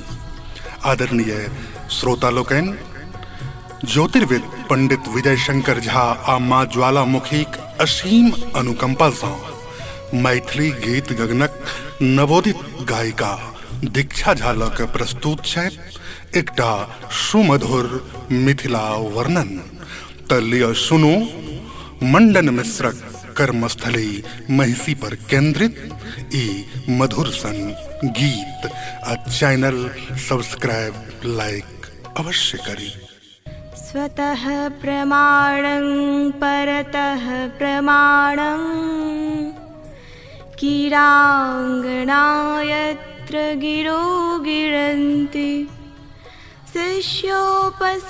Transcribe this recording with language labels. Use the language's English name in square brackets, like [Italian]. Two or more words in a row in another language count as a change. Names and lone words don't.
[Maithili] आदरणीय श्रोता लोकनि, ज्योतिर्विद पंडित विजय शंकर झा आ माँ ज्वालामुखीक असीम अनुकंपा सँ मैथिली गीत गगनक नवोदित गायिका दीक्षा झा लऽ कऽ प्रस्तुत छथि एकटा सुमधुर मिथिला वर्णन। तऽ लिअ सुनू मंडन मिश्रक कर्मस्थली महिषी पर केंद्रित ई मधुर सन गीत। आ [English] channel subscribe like [Maithili] अवश्य करी। [Sanskrit] स्वतः प्रमाणं परतः प्रमाणं, कीराङ्गना यत्र गिरो गिरन्ति, शिष्योपशिष्यैरुपगीयमाणं